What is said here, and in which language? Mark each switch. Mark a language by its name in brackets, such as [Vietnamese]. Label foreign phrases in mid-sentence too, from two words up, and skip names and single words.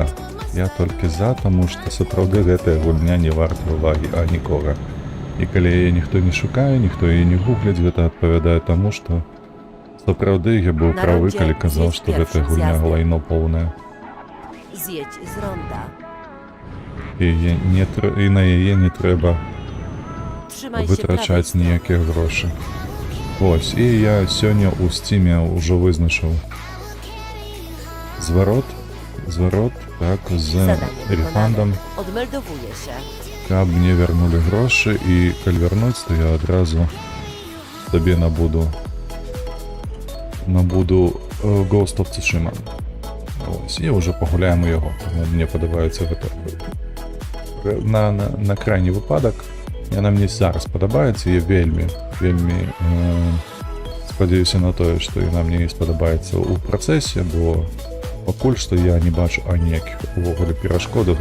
[Belarusian] Я толькі за, таму што сапраўды гэтая гульня не варта ўвагі нікога. І калі яе ніхто не шукае, ніхто яе не гугляць, гэта адпавядае таму, што сапраўды я быў правы, калі казаў, што гэтая гульня лайно поўнае. [Polish] Zjedź z ronda. [Belarusian] І на яе не трэба [Polish] Trzymaj się prawej [Belarusian] вытрачаць [Polish] strony. [Belarusian] ніякіх грошай. Вось, і я сёння ў Steam'е ўжо вызначыў зварот, так, з [Polish] Zadanie [Belarusian] рефандам, [Polish] wykonane. Odmeldowuję się. [Belarusian] каб мне вярнулі грошы, і калі вярнуць, то я адразу сабе набуду Ghost of Tsushima. Ось, і ўжо пагуляем у яго, таму мне падабаецца гэта. На крайні выпадак, яна мне зараз падабаецца, я вельмі спадзяюся на тое, што яна мне спадабаецца ў працэсе, бо пакуль што я не бачу аніякіх увогуле перашкодаў.